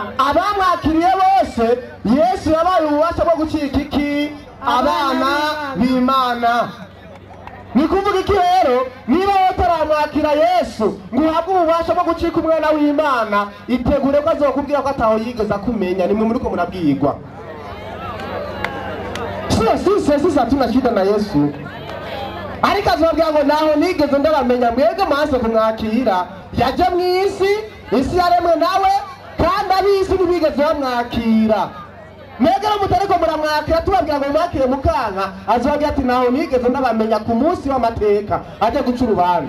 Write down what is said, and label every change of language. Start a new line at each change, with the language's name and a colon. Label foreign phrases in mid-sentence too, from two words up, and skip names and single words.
Rundi: Abamwakiriye bose Yesu yabaye ububasha bwo gucika iki? Abana b'Imana. Ni kuvuga iki rero? Niba utaramwakira Yesu ngo uhabwe ububasha bwo gucika umwana w'Imana, itegure ko azokubwira ko ataho yigeze akumenya. Nimwe muriko murabwirwa.
Swahili: Sisi hatuna shida na Yesu,
Rundi: ariko azobwira ngo naho nigeze ndabamenya, mwebwe maze kumwakira. Yaje mw'isi, isi yaremwe nawe, kandi ab'isi ntibigeze bamwakira. Mwebwe mutariko muramwakira tubabwira ngo mwakire mukanka, azobwira ati naho nigeze ndabamenya ku munsi w'amateka aje guca urubanza.